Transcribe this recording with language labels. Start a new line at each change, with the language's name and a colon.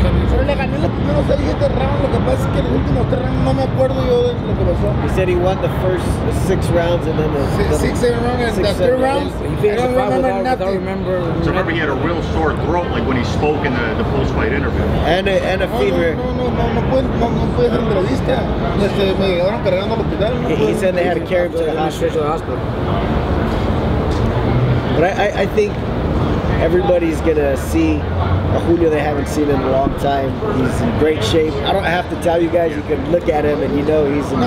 Spanish: Pero le gané los primeros 6-7 rounds. Lo que pasa es que los últimos 3 rounds no me acuerdo yo de lo que pasó.
English: He said he won the first 6 rounds and then the 6-7 rounds and the 3 rounds. I don't remember. So remember he had a real sore throat, like when he spoke in the post-fight interview. And a fever.
Spanish: No puede hacer entrevista. Me llegaron cargando al hospital.
English: He said they had to carry him to the hospital. But I think everybody's gonna see a Julio they haven't seen in a long time. He's in great shape. I don't have to tell you guys. You can look at him and you know he's in